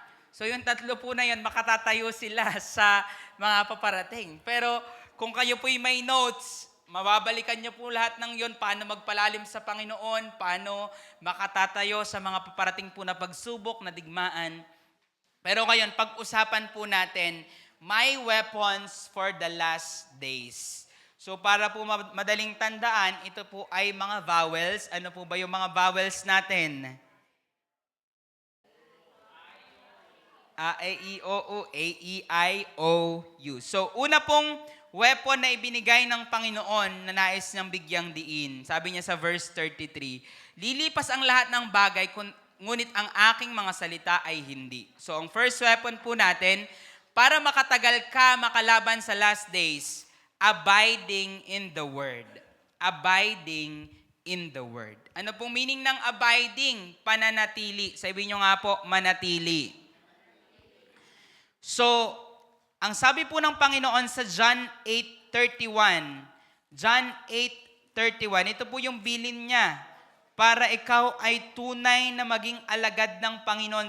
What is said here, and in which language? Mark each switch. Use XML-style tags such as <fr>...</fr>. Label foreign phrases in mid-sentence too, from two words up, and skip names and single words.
<tl>So yung 3 po na yon, makatatayo sila sa mga paparating. Pero kung kayo po'y may notes, mababalikan niyo po lahat ng yon, paano magpalalim sa Panginoon, paano makatatayo sa mga paparating po na pagsubok, na digmaan. Pero ngayon, pag-usapan po natin,</tl> <en>my weapons for the last days.</en> <tl>So para po madaling tandaan, ito po ay mga vowels. Ano po ba yung mga vowels natin?</tl> <en>A, E, I, O, U, A, E, I, O, U.</en> <tl>So una pong weapon na ibinigay ng Panginoon na nais niyang bigyang diin. Sabi niya sa verse 33, lilipas ang lahat ng bagay, ngunit ang aking mga salita ay hindi. So ang</tl> <en>first weapon</en> <tl>po natin, para makatagal ka makalaban sa</tl> <en>last days, abiding in the Word. Abiding in the Word.</en> <tl>Ano pong meaning ng abiding? Pananatili. Sabihin nyo nga po, manatili. So, ang sabi po ng Panginoon sa John 8:31, John 8:31, ito po yung bilin niya. Para ikaw ay tunay na maging alagad ng Panginoon.</tl>